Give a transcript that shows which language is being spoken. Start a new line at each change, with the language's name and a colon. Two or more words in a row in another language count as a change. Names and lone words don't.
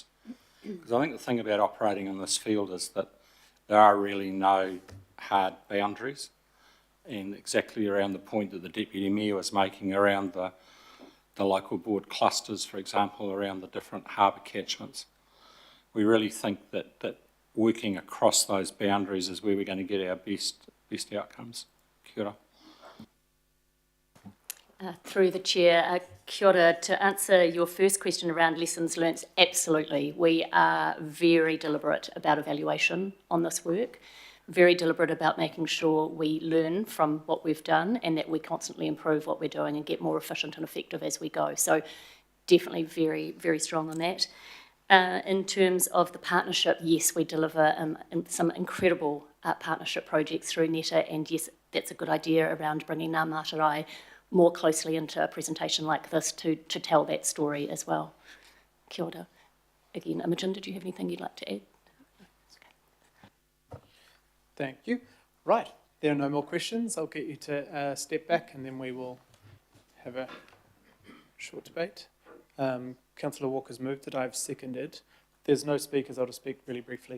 English: Because I think the thing about operating in this field is that there are really no hard boundaries. and exactly around the point that the Deputy Mayor was making around the local board clusters, for example, around the different harbour catchments. We really think that working across those boundaries is where we're going to get our best outcomes.
Māori: Kia ora.
English: Through the chair,
Māori: kia ora.
English: To answer your first question around lessons learnt, absolutely. We are very deliberate about evaluation on this work, very deliberate about making sure we learn from what we've done and that we constantly improve what we're doing and get more efficient and effective as we go. So definitely very, very strong on that. In terms of the partnership, yes, we deliver some incredible partnership projects through NETA, and yes, that's a good idea around bringing Ngā Mātarai more closely into a presentation like this to tell that story as well.
Māori: Kia ora.
English: Again, Imogen, did you have anything you'd like to add? Thank you. Right, there are no more questions. I'll get you to step back and then we will have a short debate. Councillor Walker's moved it, I've seconded. If there's no speakers, I'll just speak really briefly.